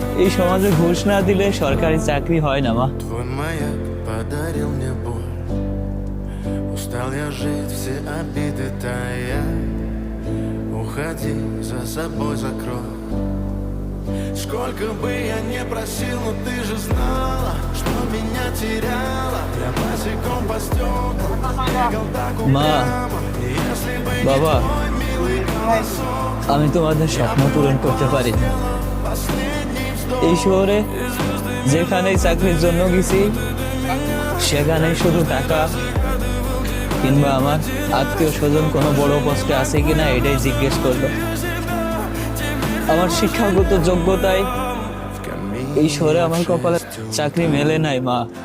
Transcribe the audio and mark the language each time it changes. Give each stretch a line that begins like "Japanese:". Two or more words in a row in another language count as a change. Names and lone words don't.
Bangla: এই সমাজে ঘুষ না দিলে সরকারি চাকরি হয় না মা।
Russian: Твой маяк подарил мне боль. Устал я жить, все обиды тая. Уходи, за собой закрой. Сколько бы я не просил, но ты же знала, что меня теряла. Я босиком по стеклам бегал так упрямо. И если бы не
Bangla: বাবা,
Russian: твой милый голосок,
Bangla: আমি তোমাদের স্বপ্ন পূরণ করতে পারি না।
Russian: последний вздох.
Bangla: এই শহরে যেখানেই চাকরির জন্য গেছি সেখানে শুধু টাকা কিংবা আমার আত্মীয় স্বজন কোনো বড় পোস্টে আছে কিনা এটাই জিজ্ঞেস করলো। আমার শিক্ষাগত যোগ্যতায় এই শহরে আমার কপালে চাকরি মেলে নাই মা।